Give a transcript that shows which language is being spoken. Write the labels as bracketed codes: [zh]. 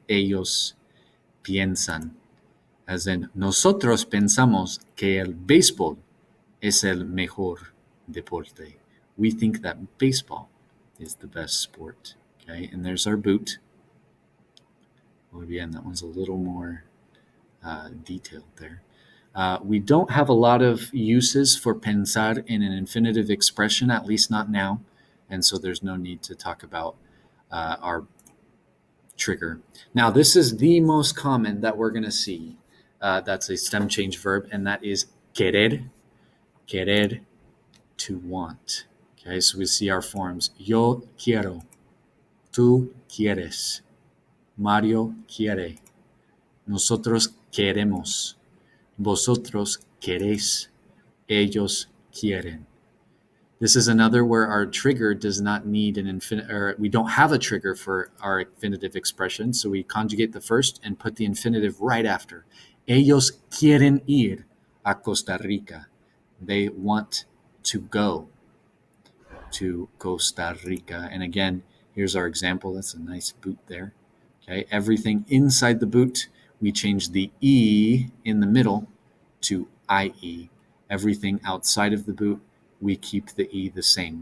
[es] Ellos piensan, [en] as in [es] nosotros pensamos que el béisbol es el mejor deporte. [en] We think that baseball is the best sport. Okay, and there's our boot. Well, again, that one's a little more detailed there. We don't have a lot of uses for pensar in an infinitive expression, at least not now, and so there's no need to talk about our trigger. Now, this is the most common that we're going to see. That's a stem change verb, and that is querer. Querer, to want. Okay, so we see our forms. [es] Yo quiero. Tú quieres. Mario quiere. Nosotros queremos. Vosotros queréis. Ellos quieren. [en] This is another where our trigger does not need an infinitive, or we don't have a trigger for our infinitive expression, so we conjugate the first and put the infinitive right after. [es] Ellos quieren ir a Costa Rica. [en] They want to go to Costa Rica. And again, here's our example. That's a nice boot there. Okay, everything inside the boot, we change the E in the middle to IE. Everything outside of the boot, we keep the E the same.